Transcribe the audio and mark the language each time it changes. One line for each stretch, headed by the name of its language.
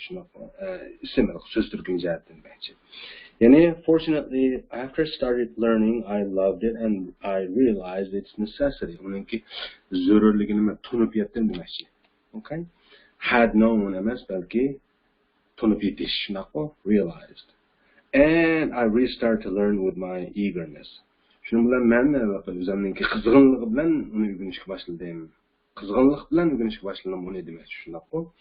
Uzbek: Shunaqa ism so'z turkum jihatdan demoqchi.
English: Yani, fortunately, after I started learning, I loved it and I realized its necessity.
Uzbek: Uningki zarurligini men tunib yetdim demoqchi. Okay?
English: Had known
Uzbek: emas, balki tunib yetish, shunaqa realized.
English: And I restarted to learn with my eagerness.
Uzbek: Shuning bilan men o'zimningki qizg'inligi bilan uni o'rganishga boshladim. Qizg'inlik bilan o'rganishga boshladim uni demoqchi, shunaqa.